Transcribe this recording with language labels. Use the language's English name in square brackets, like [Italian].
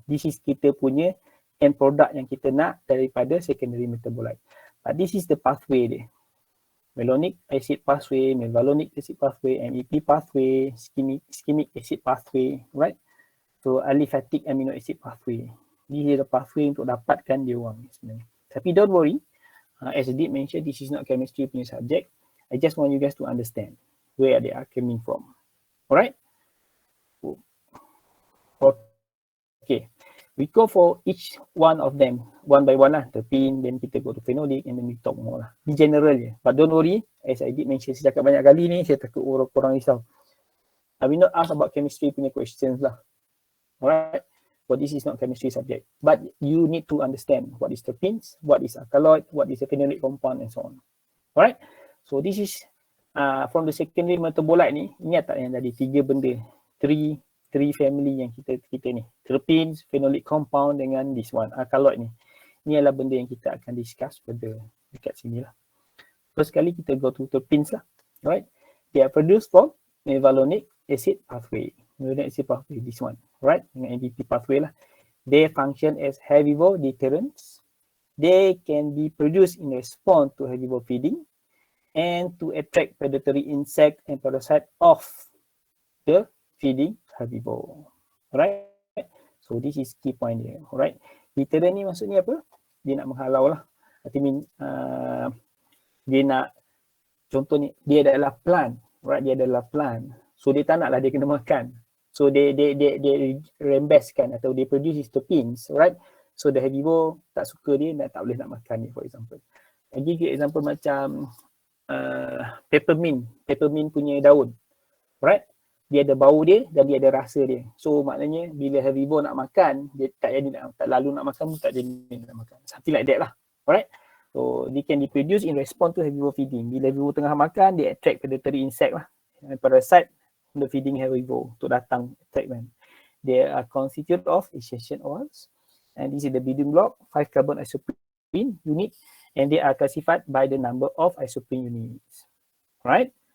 [English] This is [Malay] kita punya end product yang kita nak daripada secondary metabolite. [English] But this is the pathway [Malay] dia. [English] Malonic acid pathway, mevalonic acid pathway, MEP pathway, ischemic acid pathway, right? So aliphatic amino acid pathway. This is the pathway [Malay] untuk dapatkan dia orang sebenarnya. Tapi [English] don't worry, as I did mention, this is not chemistry punya subject. I just want you guys to understand where they are coming from. Alright? Okay. We go for each one of them, one by one lah. Terpene, then [Malay] kita [English] go to phenolic, and then we talk more lah. [Malay] Di general je. [English] But don't worry, as I did mention, [Malay] saya cakap banyak kali ni, saya takut orang risau. [English] I will not ask about chemistry [Malay] punya [English] questions lah. Alright? But this is not chemistry subject. But you need to understand what is terpenes, what is alkaloid, what is a phenolic compound, and so on. Alright? So this is from the secondary metabolite ni, [Malay] ingat tak yang tadi, 3 benda, [English] 3 family [Malay] yang kita ni, [English] terpenes, phenolic compound dengan this one, alkaloid ni. [Malay] Ni adalah benda yang kita akan discuss pada dekat sini lah. [English] First [Malay] kali kita [English] go to terpenes lah. Alright? They are produced from mevalonic acid pathway. Mevalonic acid pathway, this one. Right? [Malay] Dengan [English] MVP pathway lah. They function as herbivore deterrents. They can be produced in response to herbivore feeding and to attract predatory insect and parasite off the feeding herbivore. [Malay] Alright? [English] So this is key point [Malay] dia. Alright? Deterrent ni maksudnya apa? Dia nak menghalau lah. [English] I mean, [Malay] dia nak, contoh ni, dia adalah plant. Right? Dia adalah plant. So dia tak naklah dia kena makan. So dia rembeskan atau dia produce terpenes, right? So the herbivore tak suka dia, tak boleh nak makan ni, for example. Lagi example macam peppermint punya daun, right? Dia ada bau dia dan dia ada rasa dia. So maknanya bila herbivore nak makan, dia tak lalu nak makan pun tak jadi nak makan. [English] Something like that lah, alright? So they can be produced in response to herbivore feeding. [Malay] Bila herbivore tengah makan, dia [English] attract predatory insect [Malay] lah, [English] parasite the feeding herbivore to [Malay] datang treatment. [English] They are constituted of essential oils, and this is the building block 5 carbon isoprene unit, and they are classified by the number of isoprene units. Right?